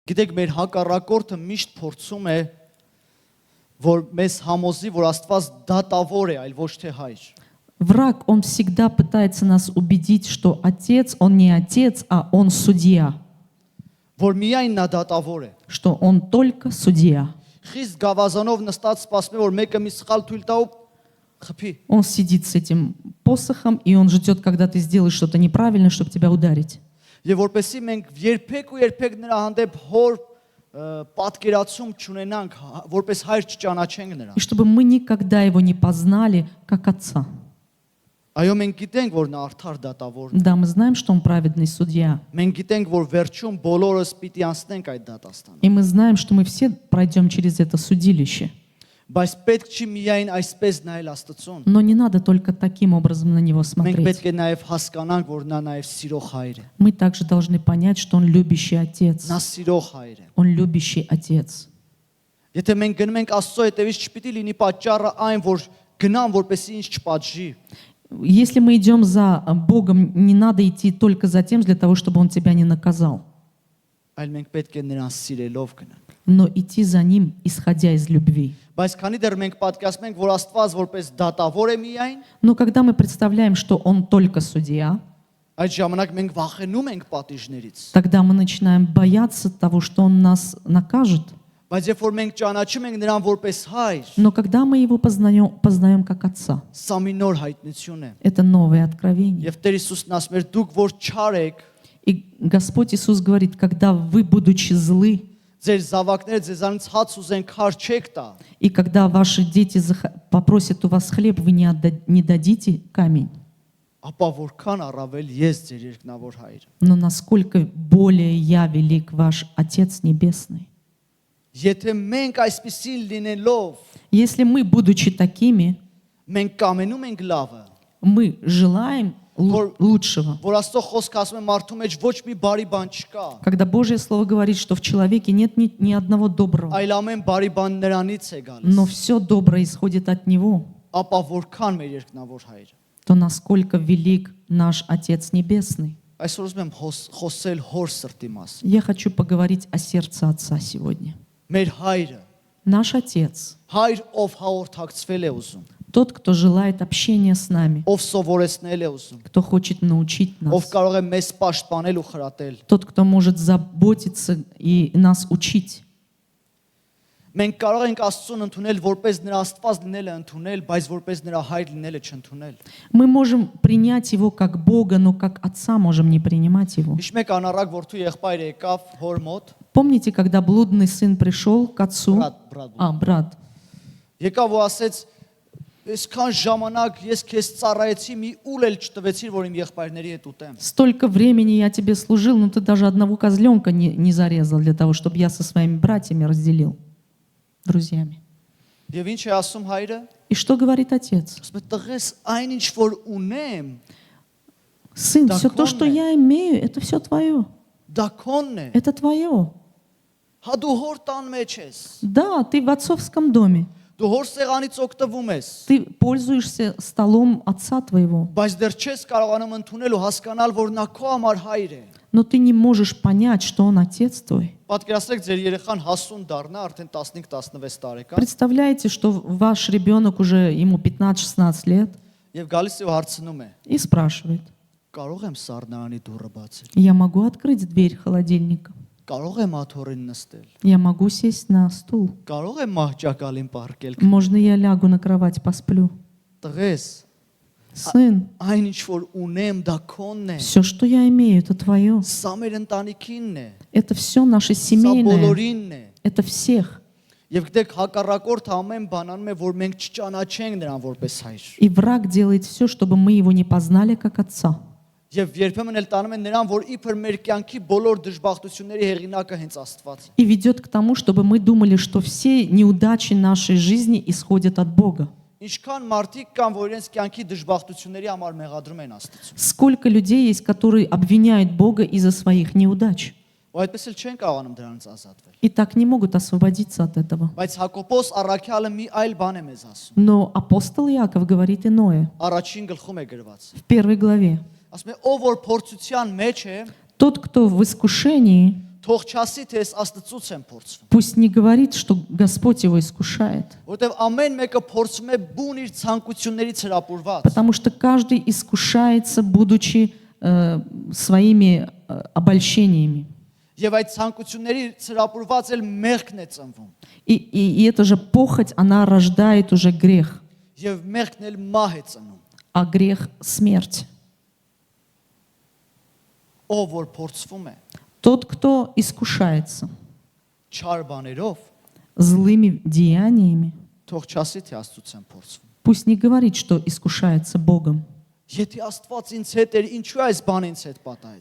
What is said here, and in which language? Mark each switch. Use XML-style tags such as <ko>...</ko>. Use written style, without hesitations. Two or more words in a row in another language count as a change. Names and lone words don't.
<hy>Գիտեք, մեր հակառակորդը միշտ փորձում է որ մեզ համոզի, որ Աստված դատավոր է, այլ ոչ թե հայր։</hy> <ru>Враг, он всегда пытается нас убедить, что отец, он не отец, а он судья,</ru> <hy>Որ միայն նա դատավոր է։</hy> <ru>что он только судья.</ru> <hy>Խիստ գավազանով նստած սպասում է, որ մեկը մի սխալ թույլ տա ու խփի։</hy> <ru>Он сидит с этим посохом, и он ждет, когда ты сделаешь что-то неправильно, чтобы тебя ударить.</ru> <hy>Եվ որպեսզի մենք երբեք ու երբեք նրա հանդեպ հոր պատկերացում չունենանք, որպես հայր չճանաչենք նրան։</hy> <ru>И чтобы мы никогда его не познали, как отца.</ru> <hy>Այո, մենք գիտենք, որ նա արդար դատավոր է։</hy> <ru>Да, мы знаем, что он праведный судья.</ru> <hy>Մենք գիտենք, որ վերջում բոլորս պիտի անցնենք այդ դատաստանը։</hy> <ru>И мы знаем, что мы все пройдем через это судилище.</ru> <hy>Բայց պետք չի միայն այսպես նայել Աստծուն։</hy> <ru>Но не надо только таким образом на него</ru> <hy>Մենք</hy> <ru>смотреть.</ru> <hy>պետք է նաև հասկանանք, որ նա նաև սիրող հայր է։</hy> <ru>Мы также должны понять, что он любящий отец.</ru> <hy>Նա սիրող հայր է։</hy> <ru>Он любящий отец.</ru> <hy>Եթե մենք գնում ենք Աստծո հետևից, չպիտի լինի պատճառը այն, որ գնամ, որպեսզի ինձ չպատժի։</hy> <ru>Если мы идем за Богом, не надо идти только за тем, для того, чтобы он тебя не наказал,</ru> <hy>Այլ մենք պետք է նրան սիրելով գնանք։</hy> <ru>но идти за ним, исходя из любви.</ru> <hy>Բայց քանի դեռ մենք պատկասում ենք, որ Աստված որպես դատավոր է միայն,</hy> <ru>Но когда мы представляем, что он только судья,</ru> <hy>այդ ժամանակ մենք վախենում ենք պատիժներից։</hy> <ru>тогда мы начинаем бояться того, что он нас накажет.</ru> <hy>Բայց երբ որ մենք ճանաչում ենք նրան որպես հայր,</hy> <ru>Но когда мы его познаем как отца,</ru> <hy>սա մի նոր հայտնություն է։</hy> <ru>это новое откровение.</ru> <hy>Եվ Տեր Հիսուսն ասում էր, դուք որ չար եք,</hy> <ru>И Господь Иисус говорит, когда вы, будучи злы,</ru> <hy>ձեր զավակները ձեզանից հաց ուզեն քար չեք տա,</hy> <ru>и когда ваши дети попросят у вас хлеб, вы не дадите камень.</ru> <hy>ապա որքան առավել ես ձեր երկնավոր հայրը։</hy> <ru>Но насколько более я велик ваш Отец Небесный.</ru> <hy>Եթե մենք այսպեսին լինելով,</hy> <ru>Если мы, будучи такими,</ru> <hy>մենք կամենում ենք լավը,</hy> <ru>мы желаем лучшего,</ru> <hy>որ Աստծո խոսքը ասում է մարդու մեջ ոչ մի բարի բան չկա,</hy> <ru>когда Божье Слово говорит, что в человеке нет ни одного доброго,</ru> <hy>այլ ամեն բարի բան նրանից է</hy> <ru>но</ru> <hy>գալիս,</hy> <ru>все доброе исходит от Него,</ru> <hy>ապա որքան մեր երկնավոր հայրը։</hy> <ru>то насколько велик наш Отец Небесный.</ru> <hy>Այսօր ուզում եմ խոսել հոր սրտի մասին։</hy> <ru>Я хочу поговорить о сердце Отца сегодня.</ru> <hy>Մեր հայրը,</hy> <ru>Наш Отец,</ru> <hy>հայր ով հաղորդակցվել է ուզում,</hy> <ru>тот, кто желает общения с нами,</ru> <hy>ով սովորեցնել է ուզում,</hy> <ru>кто хочет научить</ru> <hy>ով</hy> <ru>нас,</ru> <hy>կարող է մեզ պաշտպանել ու խրատել։</hy> <ru>тот, кто может заботиться и нас учить.</ru> <hy>Մենք կարող ենք Աստծուն ընդունել որպես նրա Աստված լինելը ընդունել, բայց որպես նրա հայր լինելը չընդունել։</hy> <ru>Мы можем принять Его как Бога, но как Отца можем не принимать Его.</ru> <hy>Իշ մեկ անառակ որդու եղբայր եկավ հոր мот,</hy> <ru>Помните, когда блудный сын пришел к отцу? Брат.</ru> <hy>եկավ ու ասեց, այսքան ժամանակ ես քեզ ծառայեցի, մի ուլ էլ չտվեցիր, որ իմ եղբայրների հետ ուտեմ։</hy> <ru>Столько времени я тебе служил, но ты даже одного козленка не зарезал для того, чтобы я со своими братьями разделил, друзьями.</ru> <hy>Եվ ինչ է ասում հայրը։</hy> <ru>И что говорит отец?</ru> <hy>Ասում է, տղես, այնինչ որ ունեմ,</hy> <ru>Сын, Да все то, что конное. я имею, это все твое.</ru> <hy>դա քոնն է։</hy> <ru>Это твое.</ru> <hy>Հա դու հոր տան մեջ ես։</hy> <ru>Да, ты в отцовском доме.</ru> <hy>Դու հոր սեղանից օգտվում ես։</hy> <ru>Ты пользуешься столом отца твоего.</ru> <hy>Բայց դեռ չես կարողանում ընդունել ու հասկանալ, որ նա քո համար հայր է։</hy> <ru>Но ты не можешь понять, что он отец твой.</ru> <hy>Պատկերացրեք ձեր երեխան հասուն դառնա, արդեն 15-16 տարեկան,</hy> <ru>Представляете, что ваш ребенок уже ему 15-16 лет</ru> <hy>եւ գալիս է ու հարցնում է.</hy> <ru>и спрашивает:</ru> <hy>Կարող եմ սառնարանի դուռը բացել։</hy> <ru>я могу открыть дверь холодильника?</ru> <hy>Կարող եմ աթոռին նստել։</hy> <ru>Я могу сесть на стул?</ru> <hy>Կարող եմ մահճակալին պարկել։</hy> <ru>Можно я лягу на кровать, посплю?</ru> <hy>Տղես,</hy> <ru>Сын,</ru> <hy>այնինչ որ ունեմ, դա քոնն է։</hy> <ru>все, что я имею, это твое.</ru> <hy>Սա մեր ընտանիքինն է։</hy> <ru>Это все наше</ru> <hy>Սա</hy> <ru>семейное.</ru> <hy>բոլորինն է։</hy> <ru>Это всех.</ru> <hy>Եվ գիտեք, հակառակորդը ամեն բան անում է, որ մենք չճանաչենք նրան որպես հայր։</hy> <ru>И враг делает все, чтобы мы его не познали как отца.</ru> <hy>Եվ երբեմն էլ տանում են նրան, որ իբր մեր կյանքի բոլոր դժբախտությունների հեղինակը հենց Աստված է։</hy> <ru>И ведет к тому, чтобы мы думали, что все неудачи нашей жизни исходят от Бога.</ru> <hy>Ինչքան մարդիկ կան, որ իրենց կյանքի դժբախտությունների համար մեղադրում են Աստծուն։</hy> <ru>Сколько людей есть, которые обвиняют Бога из-за своих неудач.</ru> <hy>Ու այդպես էլ չեն կարողանում դրանից ազատվել։</hy> <ru>И так не могут освободиться от этого.</ru> <hy>Բայց Հակոբոս առաքյալը մի այլ բան է մեզ ասում։</hy> <ru>Но апостол Иаков говорит иное.</ru> <hy>Առաջին գլխում է գրված։</hy> <ru>В 1 главе.</ru> <hy>Ասում է, ով որ փորձության մեջ է,</hy> <ru>Тот, кто в искушении,</ru> <hy>Թող չասի, թե ես Աստծուց եմ փորձվում,</hy> <ru>Пусть не говорит, что Господь его искушает,</ru> <hy>որովհետև ամեն մեկը փորձում է բուն իր ցանկություններից հրապուրված։</hy> <ru>потому что каждый искушается, будучи своими обольщениями.</ru> <hy>Եվ այդ ցանկություններից հրապուրված էլ մեղքն է ծնվում։</hy> <ru>И эта же похоть, она рождает уже грех,</ru> <hy>Եվ մեղքն էլ մահ է ծնում։</hy> <ru>а грех – смерть.</ru> <hy>Ով որ փորձվում է</hy> <ru>Тот, кто искушается</ru> <hy>չար բաներով,</hy> <ru>злыми деяниями,</ru> <hy>թող չասի, թե Աստծուց եմ փորձվում։</hy> <ru>пусть не говорит, что искушается Богом.</ru> <hy>Եթե Աստված ինձ հետ էր, ինչու այս բանը ինձ հետ պատահեց։</hy>